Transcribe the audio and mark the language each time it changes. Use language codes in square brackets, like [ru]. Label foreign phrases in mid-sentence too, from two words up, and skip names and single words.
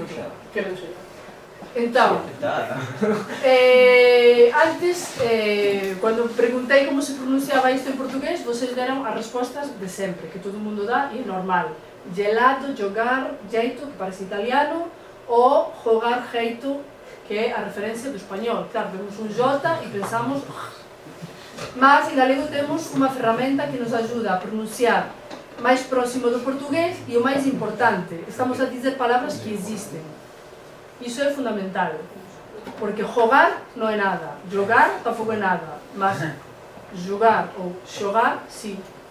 [pt] Então, antes, quando perguntei como se pronunciava isto em português, vocês deram as respostas de sempre, que todo mundo dá e é normal. Gelado, jogar, jeito, que parece italiano, ou jogar, jeito, que é a referencia do español. [gl] Claro, vemos un J e pensamos... Mas, en galego, temos unha ferramenta que nos ajuda a pronunciar máis próximo do portugués e o máis importante, estamos a dizer palabras que existen. Iso é fundamental, porque jogar non é nada, jogar tampouco é nada, mas jogar ou xogar, sí.